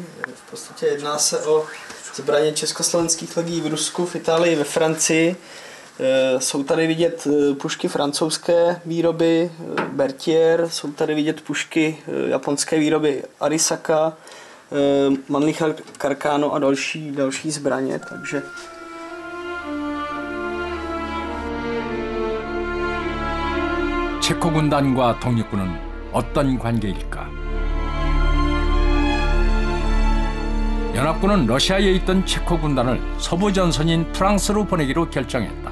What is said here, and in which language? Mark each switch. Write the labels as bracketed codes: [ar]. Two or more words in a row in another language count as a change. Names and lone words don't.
[cs] V podstatě jedná se o zbraně československých lodí v Rusku, v Itálii, ve Francii. Jsou tady vidět pušky francouzské výroby Berthier, jsou tady vidět pušky japonské výroby Arisaka, Mannlicher Carcano a další zbraně, takže [ko] 체코 군단과 독립군은 어떤 관계일까? 연합군은 러시아에 있던 체코 군단을 서부 전선인 프랑스로 보내기로 결정했다.